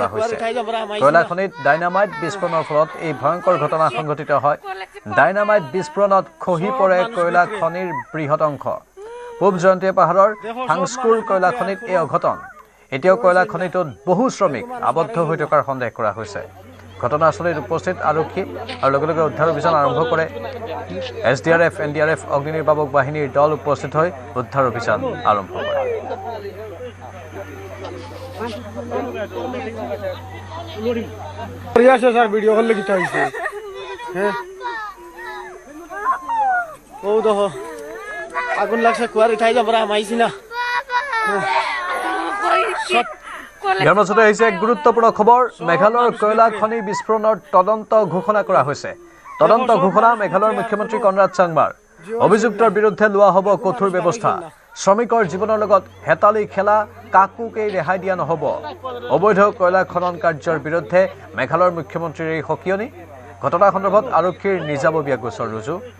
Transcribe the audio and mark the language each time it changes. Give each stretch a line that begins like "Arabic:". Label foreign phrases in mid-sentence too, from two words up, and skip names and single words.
Assamese: হৈছে কয়লা খনিত ডাইনামাইট বিস্ফোৰণৰ ফলত এই ভয়ংকৰ ঘটনা সংঘটিত হয় ডাইনামাইট বিস্ফোৰণত খহি পৰে কয়লা খনিৰ বৃহৎ অংশ পূব জয়ন্তীয়া পাহাৰৰ হাংস্কুৰ কয়লা খনিত এই অঘটন এতিয়াও কয়লা খনিটোত বহু শ্ৰমিক আবদ্ধ হৈ থকাৰ সন্দেহ কৰা হৈছে ঘটনাস্থলীত উপস্থিত আৰক্ষী আৰু লগে লগে উদ্ধাৰ অভিযান আৰম্ভ কৰে এছডিআৰএফ এনডিআৰএফ অগ্নিনিৰ্বাপক বাহিনীৰ দল উপস্থিত হৈ উদ্ধাৰ অভিযান আৰম্ভ কৰে सर वीडियो कॉल लगी था इसे हैं ओ दो आगुन लक्ष्य कुआर उठाई जा बरा माइसी ना ইয়াৰ মাজতে আহিছে এক গুৰুত্বপূৰ্ণ খবৰ মেঘালয়ৰ কয়লা খনি বিস্ফোৰণৰ তদন্ত ঘোষণা কৰা হৈছে তদন্ত ঘোষণা মেঘালয়ৰ মুখ্যমন্ত্ৰী কনৰাড চাংমাৰ অভিযুক্তৰ বিৰুদ্ধে লোৱা হ'ব কঠোৰ ব্যৱস্থা শ্ৰমিকৰ জীৱনৰ লগত হেতালি খেলা কাকুকেই ৰেহাই দিয়া নহ'ব অবৈধ কয়লা খনন কাৰ্যৰ বিৰুদ্ধে মেঘালয়ৰ মুখ্যমন্ত্ৰীৰ এই সকিয়নি ঘটনা সন্দৰ্ভত আৰক্ষীৰ নিজাববীয়া গোচৰ ৰুজু